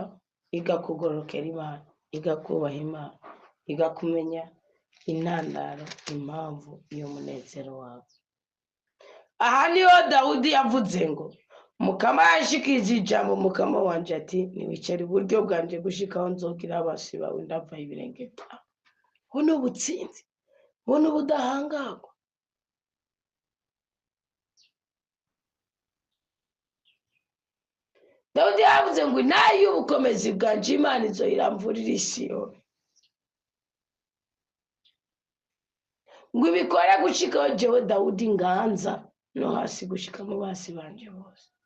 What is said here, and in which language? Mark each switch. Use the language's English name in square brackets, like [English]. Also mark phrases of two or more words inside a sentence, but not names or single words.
[Rundi] iga kugorokera Imana, iga kubaha Imana, iga kumenya intandaro, impamvu y'umunezero wawe. Aha niho Dawudi yavuze ngo Mukama yashikirije ijambo Mukama wanje ati niwicare iburyo bwanje gushikaho nzogira abasi bawe ndavaho ibirenge byawe. Ubu ni ubutsinzi, ubu ni ubudahangarwa. Dawudi yavuze ngo intare y'ubukomezi bwanje Imana izoyiramvurira Isiyoni, ngo ibikore gushikaho jewe Dawudi nganza no hasi gushika mu basi banje bose.